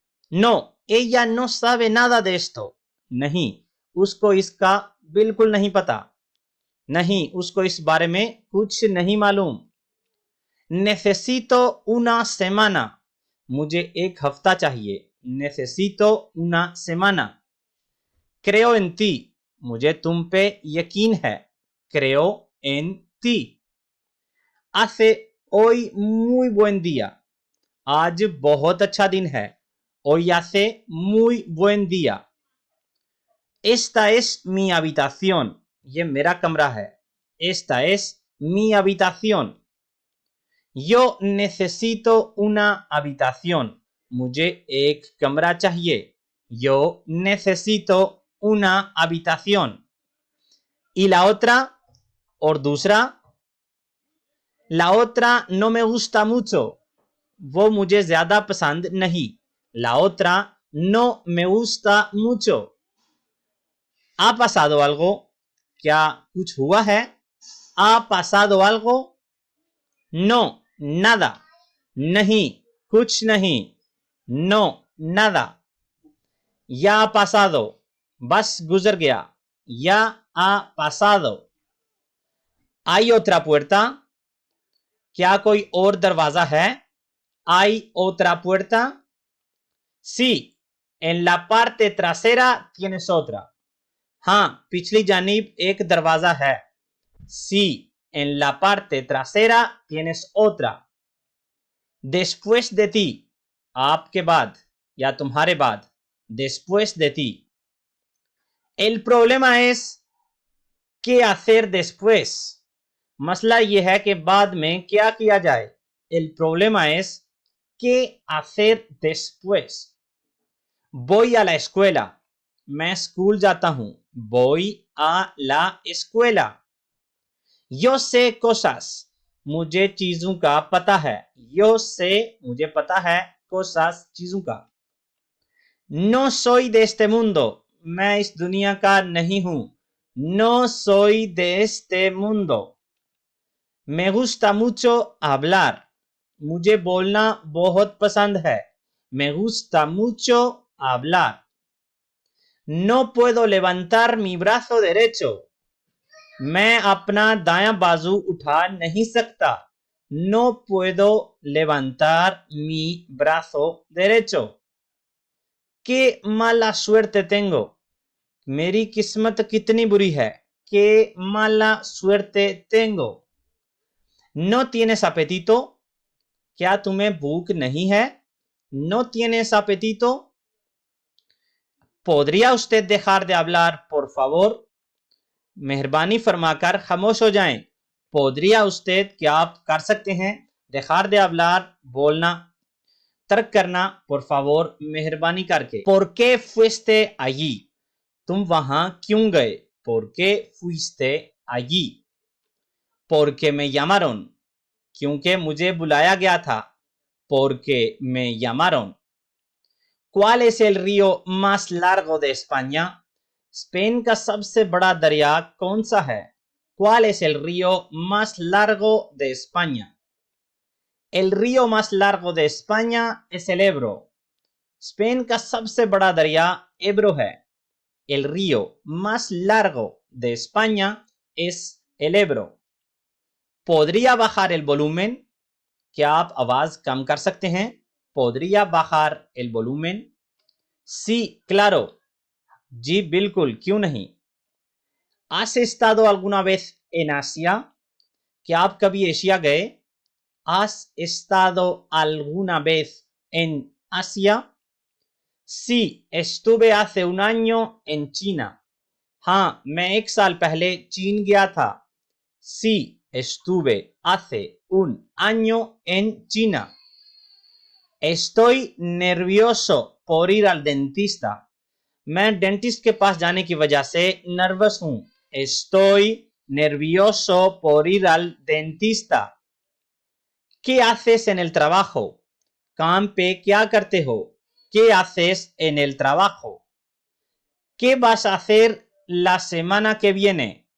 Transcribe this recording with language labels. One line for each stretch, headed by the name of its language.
Spanish: No, ella no sabe nada de esto.
Hindi: नहीं, उसको इसका बिल्कुल नहीं पता. नहीं, उसको इस बारे में कुछ नहीं मालूम.
Spanish: Necesito una semana.
Hindi: मुझे एक हफ्ता चाहिए.
Spanish: Necesito una semana. Creo en ti.
Hindi: मुझे तुम पे यकीन है.
Spanish: Creo en ti. Hace hoy muy buen día.
Hindi: आज बहुत अच्छा दिन है.
Spanish: Hoy hace muy buen día. Esta es mi habitación.
Hindi: ये मेरा कमरा है.
Spanish: Esta es mi habitación. Yo necesito una habitación.
Hindi: मुझे एक कमरा चाहिए.
Spanish: Yo necesito una habitación. Y la otra,
Hindi: और दूसरा,
Spanish: la otra no me gusta mucho.
Hindi: वो मुझे ज्यादा पसंद नहीं.
Spanish: La otra no me gusta mucho. ¿Ha pasado algo?
Hindi: क्या कुछ हुआ है?
Spanish: ¿Ha pasado algo? No, nada.
Hindi: नहीं, कुछ नहीं.
Spanish: No, nada. Ya ha pasado.
Hindi: बस गुजर गया.
Spanish: Ya ha pasado. ¿Hay otra puerta?
Hindi: क्या कोई और दरवाजा है?
Spanish: ¿Hay otra puerta? Sí, en la parte trasera tienes otra.
Hindi: हाँ, पिछली जानिब एक दरवाजा है.
Spanish: Sí, en la parte trasera tienes otra. Después de ti.
Hindi: आपके बाद या तुम्हारे बाद.
Spanish: Después de ti. El problema es qué hacer después.
Hindi: मसला यह है कि बाद में क्या किया जाए.
Spanish: El problema es qué hacer después. Voy a la escuela.
Hindi: मैं स्कूल जाता हूं.
Spanish: Voy a la escuela. Yo sé cosas.
Hindi: मुझे चीजों का पता है.
Spanish: Yo sé
Hindi: मुझे पता है.
Spanish: Cosas
Hindi: चीजों का.
Spanish: No soy de este mundo.
Hindi: मैं इस दुनिया का नहीं हूं.
Spanish: No soy de este mundo. Me gusta mucho hablar.
Hindi: मुझे बोलना बहुत पसंद है.
Spanish: Me gusta mucho hablar. No puedo levantar mi brazo derecho.
Hindi: मैं अपना दायां बाजू उठा नहीं सकता.
Spanish: No puedo levantar mi brazo derecho. Qué mala suerte tengo.
Hindi: मेरी किस्मत कितनी बुरी है.
Spanish: Qué mala suerte tengo. No tienes apetito.
Hindi: क्या तुम्हें भूख नहीं है?
Spanish: No tienes apetito. ¿Podría usted dejar de hablar, por favor?
Hindi: मेहरबानी फरमाकर खामोश हो जाएं.
Spanish: Podría usted,
Hindi: क्या आप कर सकते हैं?
Spanish: Dejar de hablar,
Hindi: बोलना, तर्क करना,
Spanish: por favor,
Hindi: मेहरबानी करके.
Spanish: ¿Por qué fuiste allí?
Hindi: तुम वहां क्यों गए?
Spanish: ¿Por qué fuiste allí? Porque me llamaron.
Hindi: क्योंकि मुझे बुलाया गया था.
Spanish: Porque me llamaron. ¿Cuál es el río más largo de España?
Hindi: Spain का सबसे बड़ा दरिया कौन सा है?
Spanish: ¿Cuál es el río más largo de España? El río más largo de España es el Ebro.
Hindi: Spain का सबसे बड़ा दरिया एब्रो है.
Spanish: El río más largo de España es el Ebro. ¿Podría bajar el volumen?
Hindi: क्या आप आवाज कम कर सकते हैं?
Spanish: ¿Podría bajar el volumen? Sí, claro.
Hindi: जी बिल्कुल, क्यों नहीं.
Spanish: ¿Has estado alguna vez en Asia?
Hindi: क्या आप कभी एशिया गए?
Spanish: ¿Has estado alguna vez en Asia? Sí, estuve hace un año en China.
Hindi: हाँ, मैं 1 साल पहले चीन गया था.
Spanish: Sí, estuve hace un año en China. Estoy nervioso por ir al dentista.
Hindi: मैं डेंटिस्ट के पास जाने की वजह से नर्वस हूं.
Spanish: Estoy nervioso por ir al dentista. ¿Qué haces en el trabajo?
Hindi: काम पे क्या करते हो?
Spanish: ¿Qué haces en el trabajo? ¿Qué vas a hacer la semana que viene?